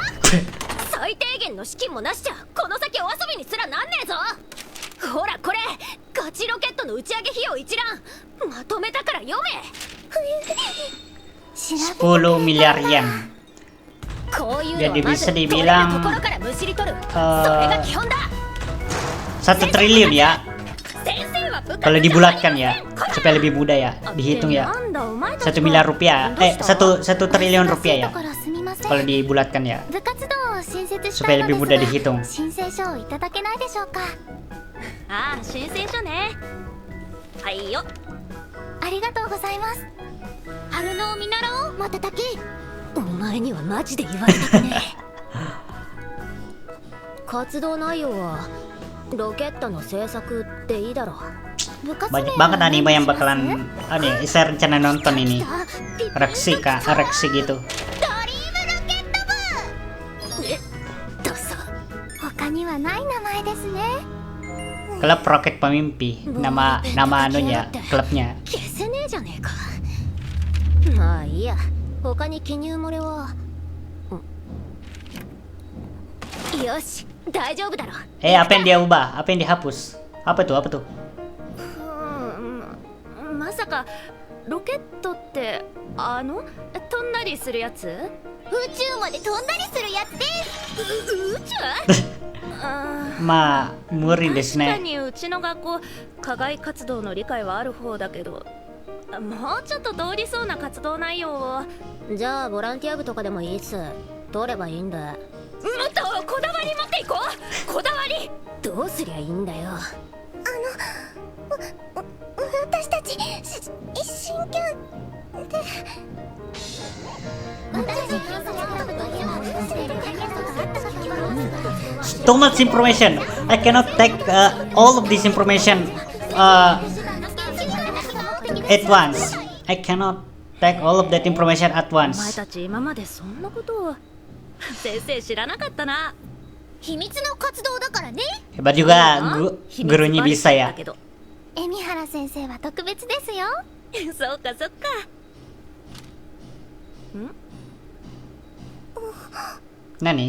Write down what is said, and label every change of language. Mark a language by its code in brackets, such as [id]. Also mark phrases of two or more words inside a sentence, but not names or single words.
[ja] 最低限の資金もなしじゃこの先お遊びにすらなんねえぞ。ほらこれガチロケットの打ち上げ費用一覧まとめたから読め。 [id] 10 miliar yen. [ja] こういうの [id] Jadi [ja] はまず [id] bisa [ja] 取れる [id] dibilang [ja] ところからむしり取る。それが基本だ。 [id] 1 triliun ya, [ja] 先生は部活 [id] kalau dibulatkan ya, supaya lebih mudah ya, dihitung ya. 1 miliar rupiah, 1 triliun rupiah ya, kalau dibulatkan ya, supaya lebih mudah dihitung. [ja] 申請書をいただけないでしょうか。ああ、申請書ね。はいよ。ありがとうございます。春野を見習おう、またたき。お前にはマジで言われたくねえ。活動内容はロケットの製作っていいだろう。 [id] Banyak banget anime yang bakalan saya rencana nonton ini, reaksi gitu. [ja] 他にはない名前ですね。 [id] Klub Roket Pemimpi, nama anunya, klubnya. [ja] 消せねえじゃねえか。まあいいや、他に記入漏れは。よし、大丈夫だろ。 [id] Apa yang dia ubah? Apa yang dihapus? Apa tuh? [ja] まさかロケットって飛んだりするやつ？宇宙まで飛んだりするやつです。宇宙？まあ無理ですね。確かにうちの学校課外活動の理解はある方だけど、もうちょっと通りそうな活動内容を。じゃあボランティア部とかでもいいっす。通ればいいんだ。もっとこだわり持っていこう。こだわりどうすりゃいいんだよ。私たち真剣で。 [en] Too much information. I cannot take all of this information at once. I cannot take all of that information at [ja] お前 [en] once. [ja] たち今までそんなことを先生知らなかったな。秘密の活動だからね。 [id] Hebat juga [ja] 秘密 [id] gurunya [ja] バレ [id] bisa [ja] ちゃっ [id] ya. [ja] たけど海老原先生は特別ですよ。そうかそっか。 Nani?